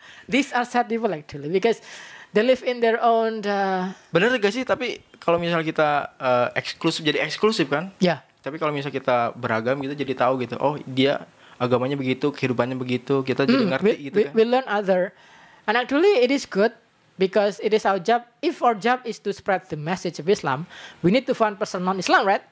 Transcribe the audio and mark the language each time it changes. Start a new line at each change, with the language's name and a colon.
English: These are sad people actually because they live in their own.
Indonesian: Bener gak sih? Tapi kalau misalnya kita eksklusif kan? Ya. Tapi kalau misalnya kita beragam kita jadi tahu gitu. Oh, dia agamanya begitu, kehidupannya begitu. Kita jadi ngerti gitu kan.
English: We learn other, and actually it is good because it is our job. If our job is to spread the message of Islam, we need to find person non-Islam, right?